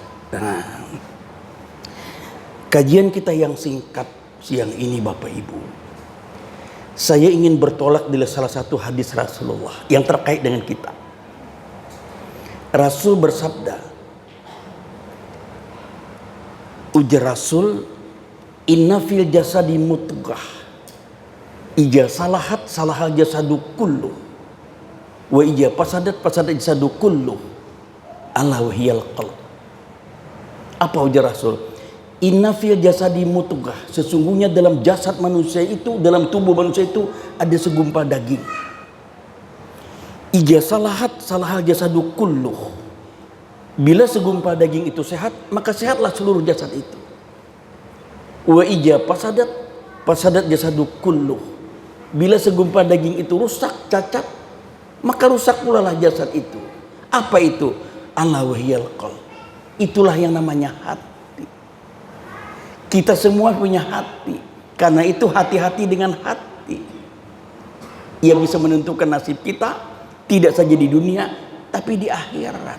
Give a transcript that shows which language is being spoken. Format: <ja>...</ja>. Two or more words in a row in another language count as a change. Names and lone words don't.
<id>Nah, kajian kita yang singkat siang ini Bapak Ibu, saya ingin bertolak dari salah satu hadis Rasulullah yang terkait dengan kita. Rasul bersabda, ujar Rasul,</id> <ar>إن في الجسد مضغة. إذا صلحت صلح الجسد كله. وإذا فسدت فسد الجسد كله. ألا وهي القلب.</ar> <id>Apa ujar Rasul?</id> <ar>إن في الجسد مضغة.</ar> <id>Sesungguhnya dalam jasad manusia itu, dalam tubuh manusia itu ada segumpal daging.</id> <ar>إذا صلحت صلح الجسد كله.</ar> <id>Bila segumpal daging itu sehat, maka sehatlah seluruh jasad itu.</id> <ar>وإذا فسدت فسد الجسد كله.</ar> <id>Bila segumpal daging itu rusak, cacat, maka rusak pula lah jasad itu. Apa itu?</id> <ar>ألا وهي القلب.</ar> <id>Itulah yang namanya hati. Kita semua punya hati. Karena itu hati-hati dengan hati. Ia bisa menentukan nasib kita, tidak saja di dunia, tapi di akhirat.</id>